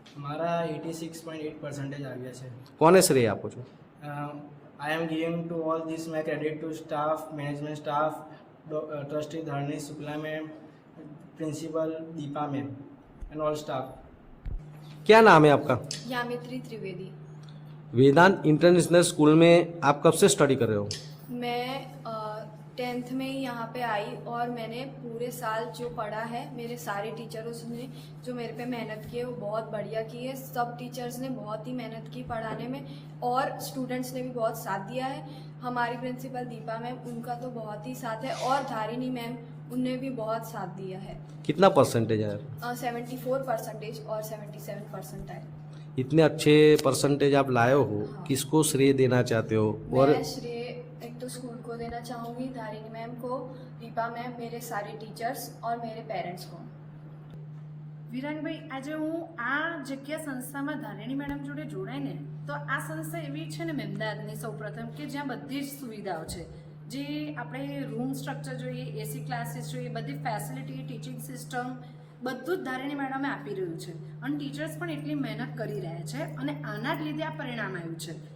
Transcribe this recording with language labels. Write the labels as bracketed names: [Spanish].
[Gujarati] મારા 86.8% આવ્યા છે। કોને શ્રેય આપો છો? [English] I am giving to all this my credit to staff, management staff, trustee Dharani Shukla ma'am, principal Deepa ma'am and all staff. [Hindi] क्या नाम है आपका? यामित्री त्रिवेदी। वेदांत इंटरनेशनल स्कूल में आप कब से स्टडी कर रहे हो? मैं 10th में ही यहाँ पे आई और मैंने पूरे साल जो पढ़ा है, मेरे सारे टीचर्स ने जो मेरे पे मेहनत की है वो बहुत बढ़िया की है। सब टीचर्स ने बहुत ही मेहनत की पढ़ाने में और स्टूडेंट्स ने भी बहुत साथ दिया है। हमारी प्रिंसिपल दीपा मैम, उनका तो बहुत ही साथ है और धारिणी मैम, उनने भी बहुत साथ दिया है। कितना परसेंटेज आया? 74% और 77% आए। इतने अच्छे परसेंटेज आप लाए हो, हाँ। किसको श्रेय देना चाहते हो? और मैं श्रेय एक तो स्कूल को देना चाहूँगी, धारिणी मैम को, दीपा मैम, मेरे सारे टीचर्स और मेरे पेरेंट्स को। [Gujarati] વિરાનભાઈ, આજે હું આ જગ્યા સંસ્થામાં ધારિણી મેડમ જોડે જોડાય ને તો આ સંસ્થા એવી છે ને અમદાવાદની સૌપ્રથમ કે જ્યાં બધી જ સુવિધાઓ છે, જે આપણે રૂમ સ્ટ્રક્ચર જોઈએ, AC ક્લાસીસ જોઈએ, બધી ફેસિલિટી, ટીચિંગ સિસ્ટમ બધું જ ધારિણી મેડમે આપી રહ્યું છે અને ટીચર્સ પણ એટલી મહેનત કરી રહ્યા છે અને આના જ લીધે આ પરિણામ આવ્યું છે।